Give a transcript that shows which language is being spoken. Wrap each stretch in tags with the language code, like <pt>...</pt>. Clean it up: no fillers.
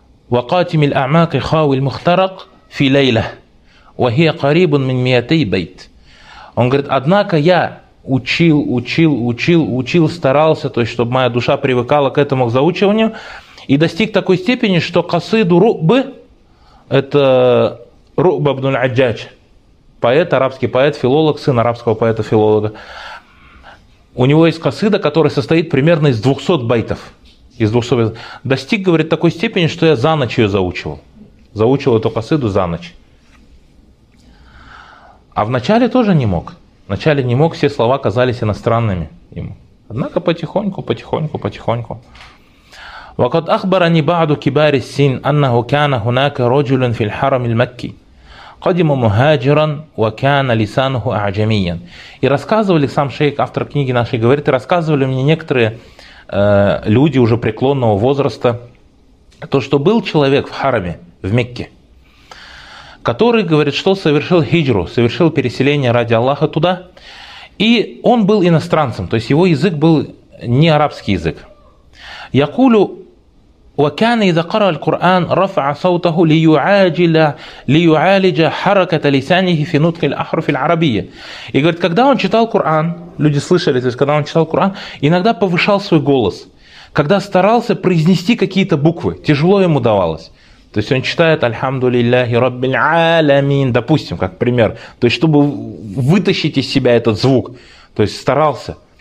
<ar>وقاتم الأعماق خاوي المخترق في ليلة وهي قريب من 200 بيت.</ar> <ru>Он говорит, однако я учил, учил, учил, учил, старался, то есть, чтобы моя душа привыкала к этому к заучиванию, и достиг такой степени, что Касиду Рубы, это Руба Абдул Аджадж, поэт, арабский поэт, филолог, сын арабского поэта-филолога, у него есть Касида, который состоит примерно из 200 байтов. Из 200 байтов. Достиг, говорит, такой степени, что я за ночь ее заучивал. Заучил эту Касиду за ночь. А вначале тоже не мог. Вначале не мог, все слова казались иностранными ему. Однако потихоньку, потихоньку, потихоньку.</ru> <ar>وقد أخبرني بعض كبار السن أنه كان هناك رجل في الحرم المكي قدم مهاجرا وكان لسانه أعجميا.</ar> <ru>И рассказывали сам шейх, автор книги нашей, говорит, и рассказывали мне некоторые люди уже преклонного возраста, то, что был человек в хараме, в Мекке, который, говорит, что совершил хиджру, совершил переселение ради Аллаха туда, и он был иностранцем, то есть его язык был не арабский язык.</ru> <ar>Якулю, وكان إذا قرأ القرآن رفع صوته ليعالج حركة لسانه في نطق الأحرف العربية.</ar> <ru>И говорит, когда он читал Коран, люди слышали, то есть когда он читал Коран, иногда повышал свой голос, когда старался произнести какие-то буквы, тяжело ему давалось. То есть он читает</ru> <ar>«Альхамду лилляхи раббиль аламин»,</ar> <ru>допустим, как пример. То есть чтобы вытащить из себя этот звук, то есть старался.</ru>